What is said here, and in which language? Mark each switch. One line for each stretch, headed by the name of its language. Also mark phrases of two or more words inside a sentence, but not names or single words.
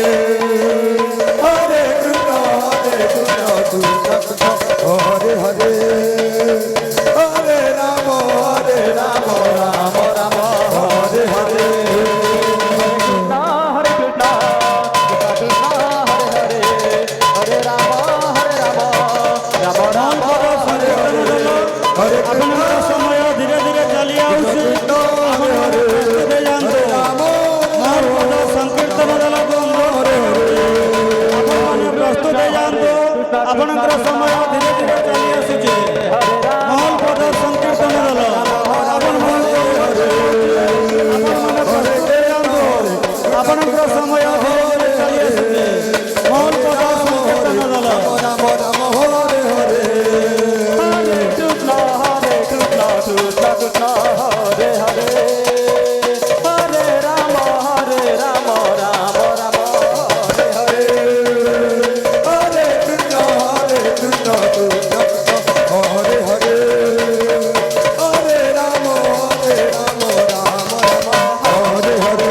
Sanskrit: হরে কৃষ্ণ কৃষ্ণ হরে হরে হরে রাম রাম হরে হরে হরে কৃষ্ণ কৃষ্ণ হরে হরে হরে রাম রাম হরে হরে হরে কৃষ্ণ
Bangla: সময় ধীরে ধীরে চালিয়ে আসছে
Sanskrit: হরে হরে হরে রাম
Odia: ସଂକୀର୍ତ୍ତନ ଦଳ ବନ୍ଦ ଆପଣମାନେ ପ୍ରସ୍ତୁତ ଯାଆନ୍ତୁ ଆପଣଙ୍କର ସମୟ ଧୀରେ ଧୀରେ ଚାଲି ଆସୁଛି ମହଲପଦ ସଂକୀର୍ତ୍ତନ ଦଳ ଆପଣମାନେ ପ୍ରସ୍ତୁତ ଯାଆନ୍ତୁ ଆପଣଙ୍କର ସମୟ ଧୀରେ ଧୀରେ ଚାଲି ଆସୁଛି ମହଲପଦ ସଂକୀର୍ତ୍ତନ ଦଳ
Sanskrit: ରାମ ହରେ ହରେ হরে কৃষ্ণ কৃষ্ণ কৃষ্ণ হরে হরে হরে রাম রাম রাম হরে হরে হরে কৃষ্ণ কৃষ্ণ হরে হরে হরে রাম রাম হরে হরে